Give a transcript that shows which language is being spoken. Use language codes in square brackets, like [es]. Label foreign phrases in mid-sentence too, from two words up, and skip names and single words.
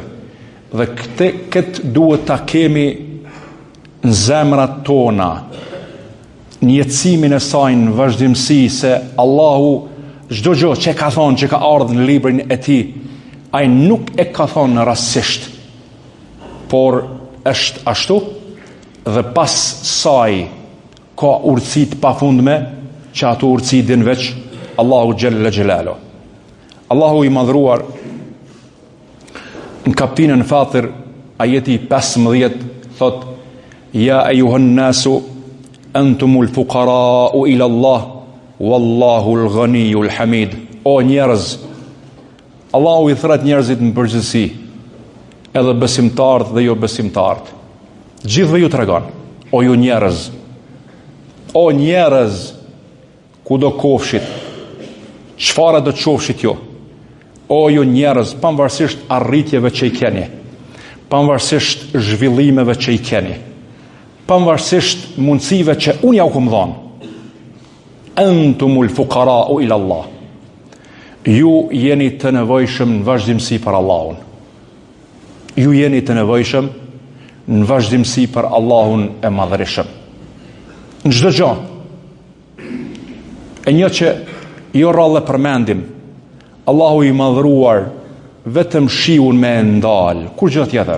[sq] Dhe këtë duhet ta kemi në zemrat tona, në jetësimin e saj në vazhdimsi, se Allahu çdo gjë që ka thonë, që ka ardhur në librin e tij, ai nuk e ka thonë rastësisht, por është ashtu dhe pas saj ka urtësi të pafundme, që ato urtësi din veç Allahu [ar] جل جلاله. [sq] Allahu i madhruar në kapitullin Fatir, ajeti 15 thot: [ar] يا أيها الناس أنتم الفقراء إلى الله والله الغني الحميد. [sq] O njerëz, Allahu i thret njerëzit në përgjithësi, edhe besimtarët dhe jo besimtarët. Gjithëve ju tregon: o ju njerëz, O njerëz, ku do kofshit, çfarë do qofshit jo? O ju njerëz, pavarësisht arritjeve që i keni, pavarësisht zhvillimeve që i keni, pavarësisht mundësive që unë ja u kom dhënë, [ar] أنتم الفقراء إلى الله. [sq] Ju jeni të nevojshëm në vazhdimsi për Allahun. Ju jeni të nevojshëm në vazhdimsi për Allahun e madhërishëm. Në çdo gjë. E një që jo rrallë përmendim, Allahu i madhruar vetëm shiun me ndal, kur gjë tjetër.